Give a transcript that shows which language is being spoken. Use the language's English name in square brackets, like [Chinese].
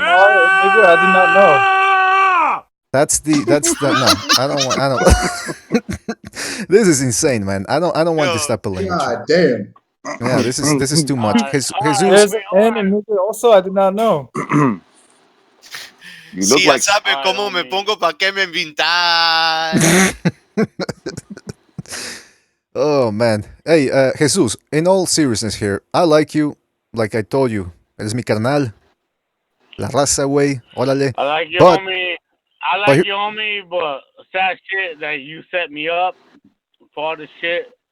[English] hard, nigga? I did not know. That's the no. I don't. This is insane, man. I don't want this type of language. God damn. Yeah, this is too much. Jesus, There's an N in nigga also. I did not know. You look [Spanish] Si [English] like [Spanish] ya saben cómo me pongo, ¿para qué me invitan? [English] Oh man. Hey, Jesus. In all seriousness, here, I like you. Like I told you, [Spanish] eres mi carnal. La raza, güey. Órale. [English] I like your But homie. But sad shit that you set me up for all this shit.